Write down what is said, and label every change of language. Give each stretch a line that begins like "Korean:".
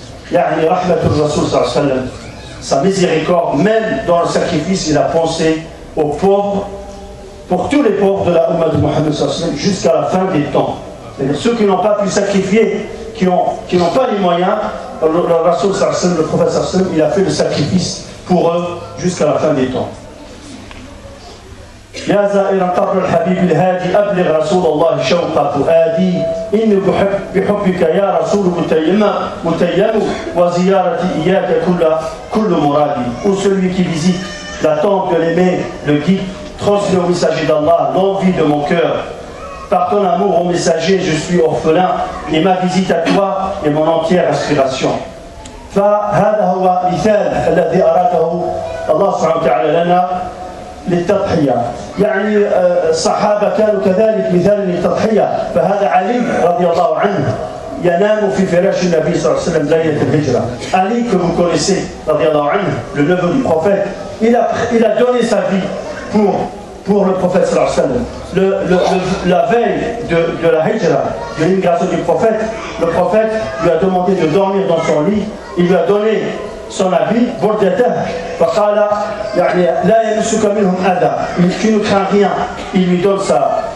Arabic: Yani rahmatul Rasul
French: sallallahu alayhi wa sallam, sa miséricorde, même dans le sacrifice, il a pensé aux pauvres, pour tous les pauvres de la Ummah de Mohammed sallallahu alayhi wa sallam, jusqu'à la fin des temps. C'est-à-dire ceux qui n'ont pas pu sacrifier, qui n'ont pas les moyens, le Rasul sallallahu alayhi wa sallam, le prophète sallallahu alayhi wa sallam, il a fait le sacrifice pour eux jusqu'à la fin des temps.
Arabic: يا زائر قبر الحبيب الهادي أبلغ رسول الله شوق فؤادي إني بحبك يا رسول متيم وزيارتي إياك كل مرادي.
French: Ou celui qui visite la tombe de l'aimé, le guide, transmet au messager d'Allah l'envie de mon cœur. Par ton amour au messager, je suis orphelin et ma visite à toi est mon entière aspiration.
Arabic: فهذا هو مثال الذي أراده الله سبحانه وتعالى لنا للتضحية. يعني الصحابة كانوا كذلك مثال للتضحية. فهذا علي رضي الله عنه ينام في فراش النبي صلى الله عليه وسلم ليلة الهجرة.
French: Ali, que vous connaissez, رضي الله عنه, le neveu du prophète, il a donné sa vie pour le prophète sallallahu alayhi wa sallam. La veille de la hijra, de l'immigration du prophète, le prophète lui a demandé de dormir dans son lit. Il lui a donné son habit,
Arabic: bordetah, faqala, yani la yamusuka minhum adha,
French: tu ne crains rien, il lui donne ça.